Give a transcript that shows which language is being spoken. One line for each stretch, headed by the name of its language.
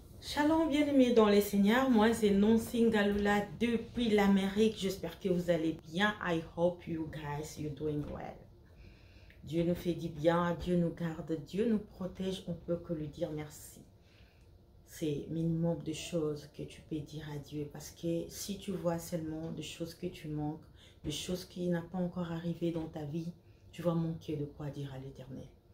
French: Shalom bien-aimés dans les Seigneurs, moi c'est Nancy Ngalula depuis l'Amérique. J'espère que vous allez bien.
English: I hope you guys you're doing well.
French: Dieu nous fait du bien, Dieu nous garde, Dieu nous protège, on peut que lui dire merci. C'est minimum de choses que tu peux dire à Dieu, parce que si tu vois seulement des choses que tu manques, des choses qui n'ont pas encore arrivé dans ta vie, tu vas manquer de quoi dire à l'Éternel.